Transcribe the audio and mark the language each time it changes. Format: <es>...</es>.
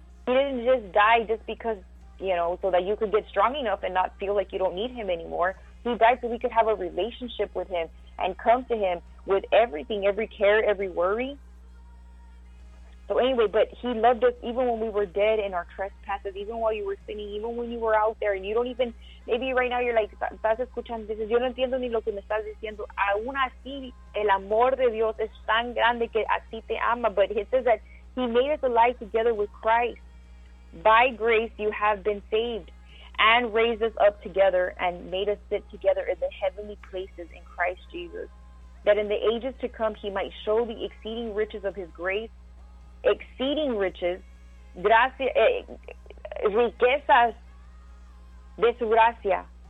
<en>He didn't just die just because, you know, so that you could get strong enough and not feel like you don't need him anymore. He died so we could have a relationship with him and come to him with everything, every care, every worry. So anyway, but he loved us even when we were dead in our trespasses, even while you were sinning, even when you were out there. And you don't even, maybe right now you're like,</en> <es>estás escuchando, dices, yo no entiendo ni lo que me estás diciendo. Aún así, el amor de Dios es tan grande que así te ama.</es> <en>But it says that he made us alive together with Christ. By grace you have been saved, and raised us up together, and made us sit together in the heavenly places in Christ Jesus, that in the ages to come he might show the exceeding riches of his grace, exceeding riches,</en> <es>gracias, riquezas de su gracia.</es>